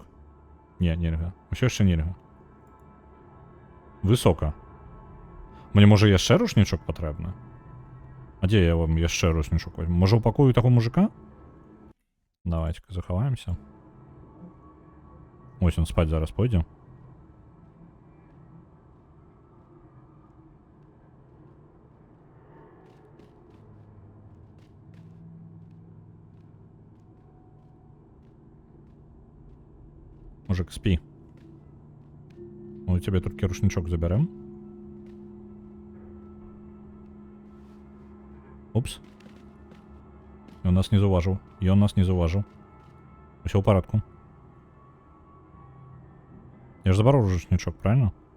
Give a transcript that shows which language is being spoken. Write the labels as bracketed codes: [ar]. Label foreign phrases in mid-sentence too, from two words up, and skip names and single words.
[be] Не, нельга. Усё яшчэ нельга. Высока. Мне, можа, яшчэ рушнічок патрэбна? А дзе я вам яшчэ рушнічок возьму? Можа, ў пакою таго мужика? Давайте-ка захаваемся. Ось он спаць зараз пойдзе. [ru] Мужик, спи. Мы у тебя [be] толькі рушнічок [ru] заберем. Упс. [be] Ён нас не заўважыў. Ён нас не заўважыў. Усё ў парадку. Я ж забраў рушнічок, правильно?